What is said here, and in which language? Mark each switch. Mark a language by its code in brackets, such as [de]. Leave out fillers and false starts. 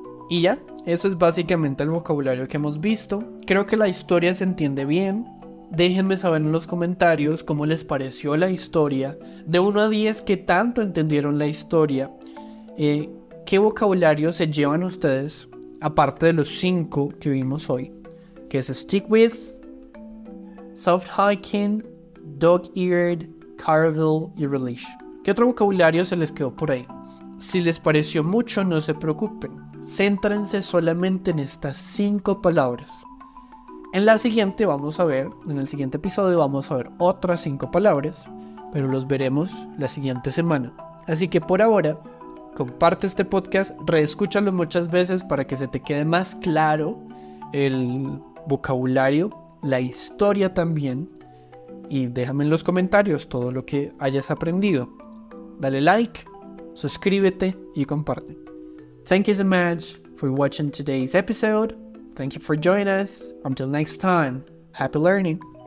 [es] Y ya, eso es básicamente el vocabulario que hemos visto. Creo que la historia se entiende bien. Déjenme saber en los comentarios cómo les pareció la historia. De 1 a 10, ¿qué tanto entendieron la historia? ¿Qué vocabulario se llevan ustedes? Aparte de los 5 que vimos hoy. Que es stick with, soft hiking, dog-eared, caravel y relish. ¿Qué otro vocabulario se les quedó por ahí? Si les pareció mucho, no se preocupen. Céntrense solamente en estas 5 palabras. En el siguiente episodio vamos a ver otras 5 palabras, pero los veremos la siguiente semana. Así que por ahora, comparte este podcast, reescúchalo muchas veces para que se te quede más claro el vocabulario, la historia también. y déjame en los comentarios todo lo que hayas aprendido. Dale like, suscríbete y comparte. [en] Thank you so much for watching today's episode. Thank you for joining us. Until next time, happy learning.